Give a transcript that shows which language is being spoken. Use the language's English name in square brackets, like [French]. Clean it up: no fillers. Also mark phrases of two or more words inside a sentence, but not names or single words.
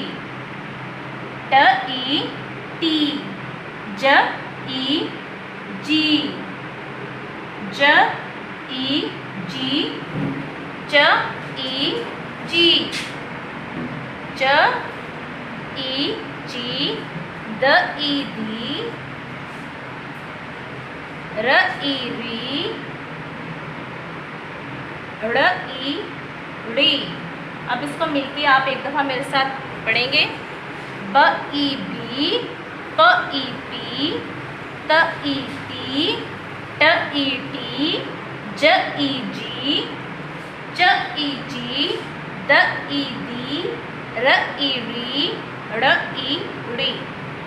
[Hindi] ट ई टी, ज ई जी, ज ई जी, च ई जी, च ई जी, द ई दी, र ई री, ड़ ई ड़ी। अब इसको मिलके आप एक दफ़ा मेरे साथ पढ़ेंगे। ब ई बी, प ई पी, त ई ती, ट ई टी, ज ई जी, च ई जी, द ई दी, र ई री, ड़ ई ड़ी।